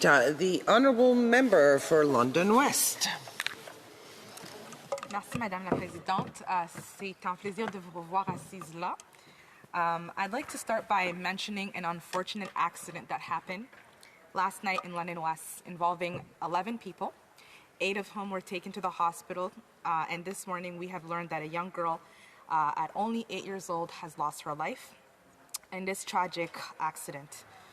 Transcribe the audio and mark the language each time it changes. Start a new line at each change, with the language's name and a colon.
English: The Honourable Member for London West.
French: Merci, Madame la Présidente. C'est un plaisir de vous revoir assise là.
English: I'd like to start by mentioning an unfortunate accident that happened last night in London West involving 11 people, 8 of whom were taken to the hospital. And this morning we have learned that a young girl at only 8 years old has lost her life in this tragic accident.